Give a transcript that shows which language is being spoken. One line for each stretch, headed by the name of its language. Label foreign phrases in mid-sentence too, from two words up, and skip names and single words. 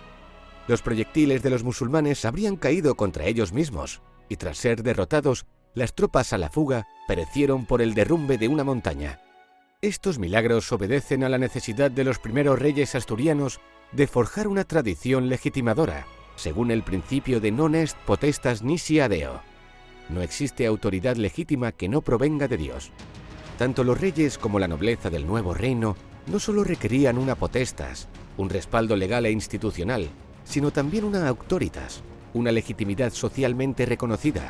Spanish: Los proyectiles de los musulmanes habrían caído contra ellos mismos, y tras ser derrotados, las tropas a la fuga perecieron por el derrumbe de una montaña. Estos milagros obedecen a la necesidad de los primeros reyes asturianos de forjar una tradición legitimadora, según el principio de
Latin: non est potestas nisi ad Deo.
Spanish: No existe autoridad legítima que no provenga de Dios. Tanto los reyes como la nobleza del nuevo reino no solo requerían una potestas, un respaldo legal e institucional, sino también una auctoritas, una legitimidad socialmente reconocida.